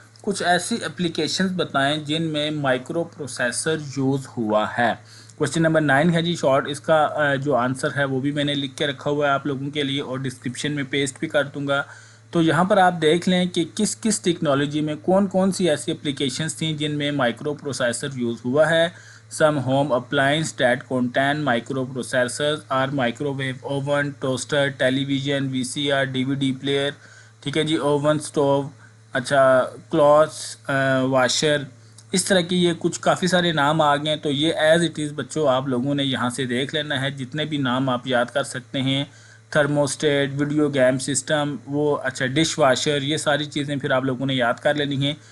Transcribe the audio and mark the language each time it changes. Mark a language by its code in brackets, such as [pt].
[ur] کچھ ایسی اپلیکیشنز بتائیں جن میں مائکرو پروسیسر یوز ہوا ہے. کویسچن نمبر 9 ہے جی شارٹ, اس کا جو آنسر ہے وہ بھی میں نے لکھ کے رکھا ہوا ہے آپ لوگوں کے لیے اور ڈسکرپشن میں پیسٹ بھی کر دوں گا. تو یہاں پر آپ دیکھ لیں کہ کس کس ٹیکنالوجی میں کون کون سی ایسی اپلیکیشنز تھیں جن میں مائکرو پروسیسر یوز ہوا ہے. [en] Some home appliances that contain microprocessors are microwave oven, toaster, television, VCR, DVD player. [ur] ٹھیک ہے جی, اوون, سٹوو, اچھا کلوتھس واشر, اس طرح کی یہ کچھ کافی سارے نام آ گئے ہیں. تو یہ ایز اٹ از بچوں آپ لوگوں نے یہاں سے دیکھ لینا ہے, جتنے بھی نام آپ یاد کر سکتے ہیں. تھرموسٹیٹ, ویڈیو گیم سسٹم, وہ اچھا ڈش واشر, یہ ساری چیزیں پھر آپ لوگوں نے یاد کر لینی ہیں.